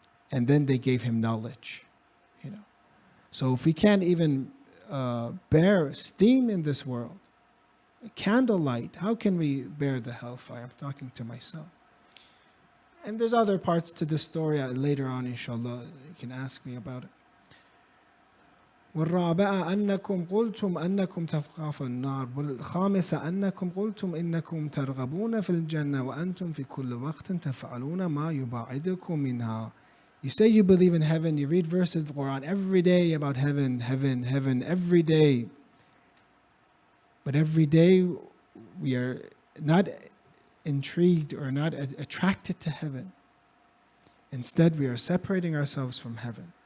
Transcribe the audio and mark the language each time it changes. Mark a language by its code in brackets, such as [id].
[en] And then they gave him knowledge, So if we can't even bear steam in this world, candlelight, how can we bear the hellfire? I'm talking to myself. And there's other parts to this story later on, inshallah. You can ask me about it. [ar] والرابعة أنكم قلتم أنكم تخافون النار والخامسة أنكم قلتم إنكم ترغبون في الجنة وأنتم في كل وقت تفعلون ما يبعدكم منها. [en] You say you believe in heaven, you read verses of the Quran every day about heaven, heaven, heaven, every day. But every day we are not intrigued or not attracted to heaven. Instead, we are separating ourselves from heaven.